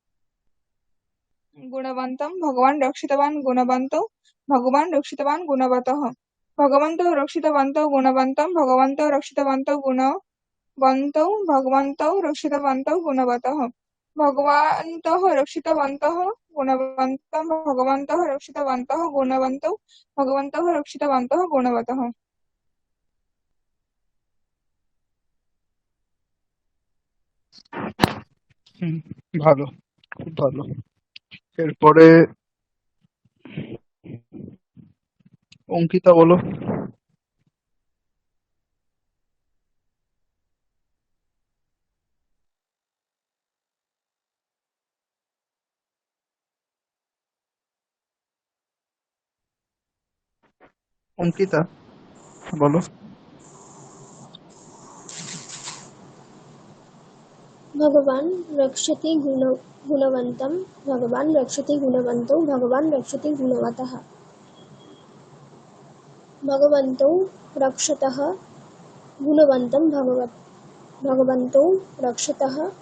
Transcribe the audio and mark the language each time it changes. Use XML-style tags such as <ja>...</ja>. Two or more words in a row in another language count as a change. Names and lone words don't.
<sa>गुणवन्तं भगवान् रक्षितवान् गुणवन्तौ भगवान् रक्षितवान् गुणवतः भगवन्तौ रक्षितवन्तौ गुणवन्तं भगवन्तौ रक्षितवन्तौ गुणवन्तौ भगवन्तौ रक्षितवन्तौ गुणवतः भगवन्तः रक्षितवन्तः गुणवन्तं भगवन्तः रक्षितवन्तः गुणवन्तौ भगवन्तः रक्षितवन्तः गुणवतः</sa> <bn>ভালো, খুব ভালো। এরপরে অঙ্কিতা বলো। অঙ্কিতা বলো।</bn> <sa>भगवान् रक्षति गुणवन्तं भगवान् रक्षति गुणवन्तौ भगवान् रक्षति गुणवतः भगवन्तौ रक्षतः गुणवन्तं भगवन्तौ रक्षतः</sa>